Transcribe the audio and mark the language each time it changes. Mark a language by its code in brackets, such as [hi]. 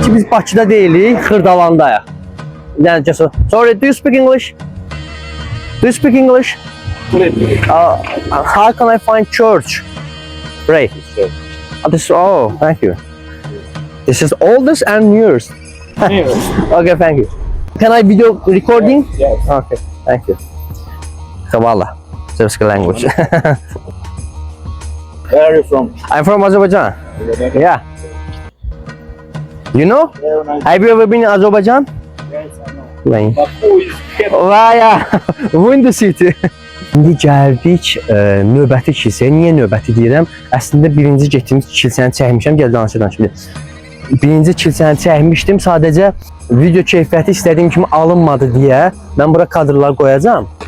[az] Bakıda deyilik, Xırdalandayıq. [en] Yəni just sorry, do you speak English? Do you speak English? How can I find church? Right. Oh, thank you. This is oldest and newest. Okay, thank you. Can I video recording? Yes. Okay, thank you. Kavala, Srpska language. Where are you from? I'm from Azerbaijan. Yeah. You know? Have you ever been in Azerbaijan? Yes, I know. Right. Baku is Vaya, Windy City. [az] İndi gəldik növbəti kilsəyə. Niyə növbəti deyirəm? Əslində birinci getdiyimiz kilsəni çəkmişəm. Gəl danışım. Birinci kilsəni çəkmişdim. Sadəcə video keyfiyyəti istədiyim kimi alınmadı deyə mən bura kadrlar qoyacağam.